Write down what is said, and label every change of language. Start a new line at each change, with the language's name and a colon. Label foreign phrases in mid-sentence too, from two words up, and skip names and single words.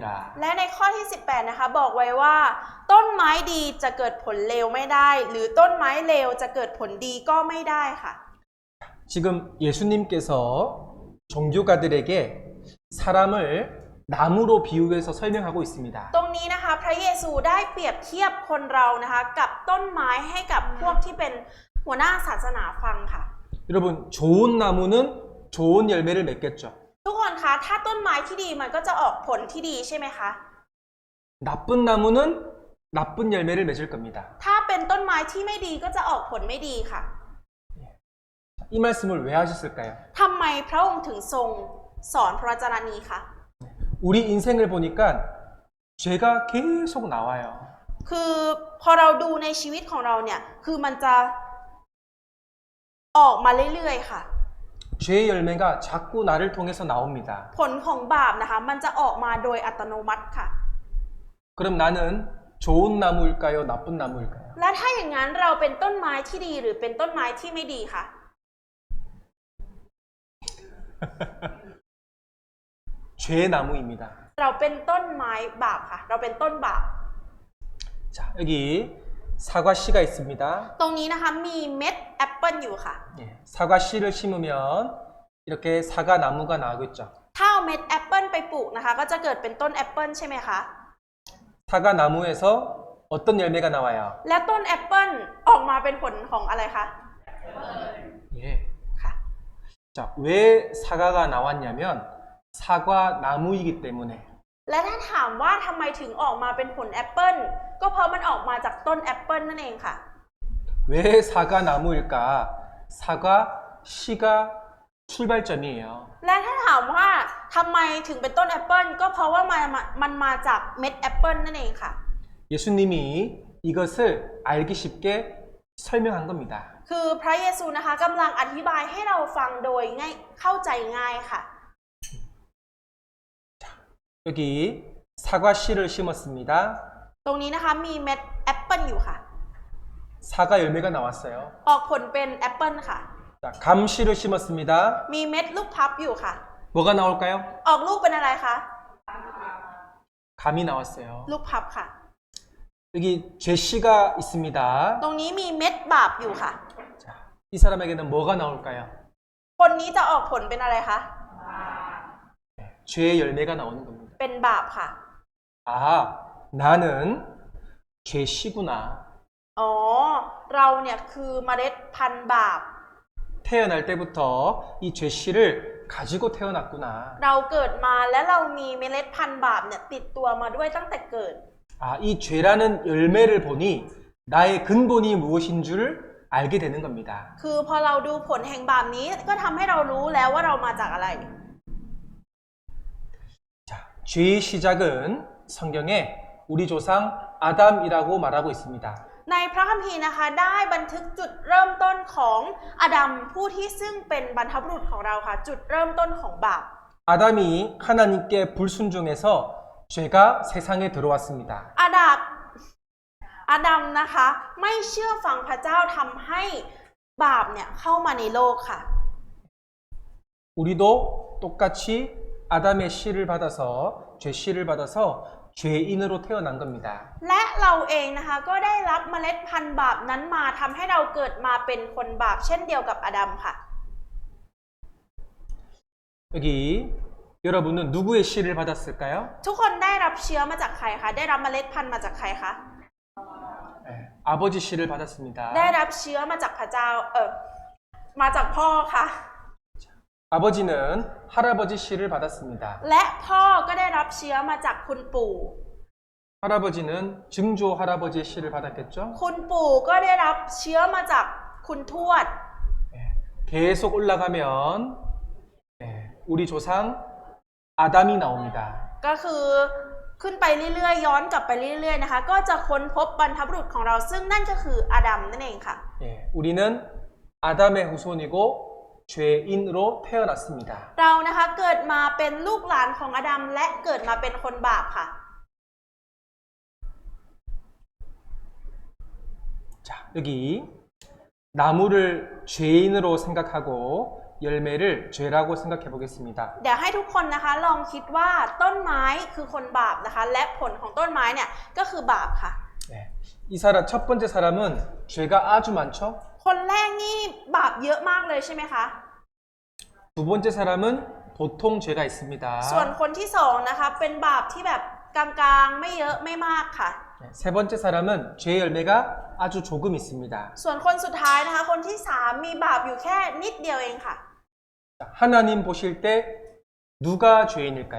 Thai: และในข้อที่ 18 นะคะบอกไว้ว่า ต้นไม้ดีจะเกิดผลเลวไม่ได้ หรือต้นไม้เลวจะเกิดผลดีก็ไม่ได้ค่ะ
Korean: 지금 예수님께서 종교가들에게 사람을 나무로 비유해서 설명하고 있습니다.
Thai: ตรงนี้นะคะพระเยซูได้เปรียบเทียบคนเรานะคะกับต้นไม้ให้กับพวกที่เป็นหัวหน้าศาสนาฟังค่ะ
Korean: 여러분 좋은 나무는 좋은 열매를 맺겠죠.
Thai: ทุกคนคะถ้าต้นไม้ที่ดีมันก็จะออกผลที่ดีใช่ไหมคะ
Korean: 나쁜 나무는 나쁜 열매를 맺을 겁니다.
Thai: ถ้าเป็นต้นไม้ที่ไม่ดีก็จะออกผลไม่ดีค่ะ
Korean: 이 말씀을 왜 하셨을까요?
Thai: ทำไมพระองค์ถึงทรงสอนพระวจนะนี้คะ
Korean: 우리 인생을 보니까 죄가 계속 나와요.
Thai: คือพอเราดูในชีวิตของเราเนี่ยคือมันจะออกมาเรื่อยๆค่ะ
Korean: 죄의 열매가 자꾸 나를 통해서 나옵니다.
Thai: ผลของบาปนะคะมันจะออกมาโดยอัตโนมัติค่ะ
Korean: 그럼 나는 좋은 나무일까요? 나쁜 나무일까요?
Thai: และถ้าอย่างนั้นเราเป็นต้นไม้ที่ดีหรือเป็นต้นไม้ที่ไม่ดีคะ
Korean: 죄의 나무입니다.
Thai: เราเป็นต้นไม้บาปค่ะ เราเป็นต้นบาป
Korean: 자, 여기 사과 씨가 있습니다.
Thai: ตรงนี้นะคะมีเม็ดแอปเปิลอยู่ค่ะ
Korean: 예, 사과 씨를 심으면 이렇게 사과 나무가 나오겠죠.
Thai: ถ้าเอาเม็ดแอปเปิลไปปลูกนะคะก็จะเกิดเป็นต้นแอปเปิลใช่ไหมคะ
Korean: 사과 나무에서 어떤 열매가 나와요?
Thai: และต้นแอปเปิลออกมาเป็นผลของอะไรคะ
Korean: 예.
Thai: ค่ะ
Korean: 자, 왜 사과가 나왔냐면 사과 나무이기 때문에
Thai: และถ้าถามว่าทำไมถึงออกมาเป็นผลแอปเปิลก็เพราะมันออกมาจากต้นแอปเปิลนั่นเองค่ะ
Korean: 왜 사과 나무일까? 사과 씨가 출발점이에요.
Thai: และถ้าถามว่าทำไมถึงเป็นต้นแอปเปิลก็เพราะว่ามันมาจากเม็ดแอปเปิลนั่นเองค่ะ
Korean: 예수님이 이것을 알기 쉽게 설명한 겁니다.
Thai: คือพระเยซูนะคะกำลังอธิบายให้เราฟังโดยง่ายเข้าใจง่ายค่ะ
Korean: 여기 사과 씨를 심었습니다.
Thai: ตรงนี้นะคะมีเม็ดแอปเปิลอยู่ค่ะ
Korean: 사과 열매가 나왔어요.
Thai: ออกผลเป็นแอปเปิลค่ะ
Korean: 자, 감 씨를 심었습니다.
Thai: มีเม็ดลูกพับอยู่ค่ะ
Korean: 뭐가 나올까요?
Thai: ออกลูกเป็นอะไรคะ
Korean: 감이 나왔어요.
Thai: ลูกพับค่ะ
Korean: 여기 죄 씨가 있습니다.
Thai: ตรงนี้มีเม็ดบาปอยู่ค่ะ
Korean: 자, 이 사람에게는 뭐가 나올까요?
Thai: คนนี้จะออกผลเป็นอะไรคะ
Korean: 죄의 열매가 나오는 겁니다.
Thai: เป็นบาปค่ะ
Korean: 아, 나는 죄 씨구나.
Thai: อ๋อ เราเนี่ยคือเมล็ดพันธุ์บาป
Korean: 태어날 때부터 이 죄 씨를 가지고 태어났구나.
Thai: เราเกิดมาและเรามีเมล็ดพันธุ์บาปเนี่ยติดตัวมาด้วยตั้งแต่เกิด
Korean: 아, 이 죄라는 열매를 보니 나의 근본이 무엇인 줄 알게 되는 겁니다.
Thai: คือพอเราดูผลแห่งบาปนี้ก็ทำให้เรารู้แล้วว่าเรามาจากอะไร
Korean: 죄의 시작은 성경에 우리 조상 아담이라고 말하고 있습니다.
Thai: ในพระคัมภีร์นะคะได้บันทึกจุดเริ่มต้นของอาดัมผู้ที่ซึ่งเป็นบรรพบุรุษของเราค่ะจุดเริ่มต้นของบาป
Korean: 아담이 하나님께 불순종해서 죄가 세상에 들어왔습니다.
Thai: อาดัมนะคะไม่เชื่อฟังพระเจ้าทำให้บาปเนี่ยเข้ามาในโลกค่ะ
Korean: 우리도 똑같이 아담의 씨를 받아서 죄 씨를 받아서 죄인으로 태어난 겁니다.
Thai: และเราเองนะคะก็ได้รับเมล็ดพันธุ์บาปนั้นมาทำให้เราเกิดมาเป็นคนบาปเช่นเดียวกับอาดัมค่ะ
Korean: 여기 여러분은 누구의 씨를 받았을까요?
Thai: ทุกคนได้รับเชื้อมาจากใครคะได้รับเมล็ดพันธุ์มาจากใครคะ
Korean: 네, 아버지 씨를 받았습니다.
Thai: ได้รับเชื้อมาจากพระเจ้ามาจากพ่อค่ะ
Korean: 아버지는 할아버지 씨를 받았습니다.
Thai: และพ่อก็ได้รับเชื้อมาจากคุณปู่
Korean: 할아버지는 증조 할아버지의 씨를 받았겠죠?
Thai: คุณปู่ก็ได้รับเชื้อมาจากคุณทวด
Korean: 네, 계속 올라가면 네, 우리 조상 아담이 나옵니다.
Thai: ก็คือขึ้นไปเรื่อยๆย้อนกลับไปเรื่อยๆนะคะก็จะค้นพบบรรพบุรุษของเราซึ่งนั่นก็คืออาดัมนั่นเองค่ะ
Korean: 예, 우리는 아담의 후손이고 죄인으로 태어났습니다.
Thai: เรานะคะเกิดมาเป็นลูกหลานของอาดัมและเกิดมาเป็นคนบาปค่ะ
Korean: 자, 여기 나무를 죄인으로 생각하고 열매를 죄라고 생각해 보겠습니다.
Thai: เดี๋ยวให้ทุกคนนะคะลองคิดว่าต้นไม้คือคนบาปนะคะและผลของต้นไม้เนี่ยก็คือบาปค่ะ
Korean: 네, 이 사람 첫 번째 사람은 죄가 아주 많죠.
Thai: คนแรกนี่บาปเยอะมากเลยใช่ไหมคะ
Korean: 두 번째 사람은 보통 죄가 있습니다.
Thai: ส่วนคนที่สองนะคะเป็นบาปที่แบบกลางๆไม่เยอะไม่มากค่ะ
Korean: 네, 세 번째 사람은 죄 열매가 아주 조금 있습니다.
Thai: ส่วนคนสุดท้ายนะคะคนที่สามมีบาปอยู่แค่นิดเดียวเองค่ะ
Korean: 자, 하나님 보실 때 누가 죄인일까요?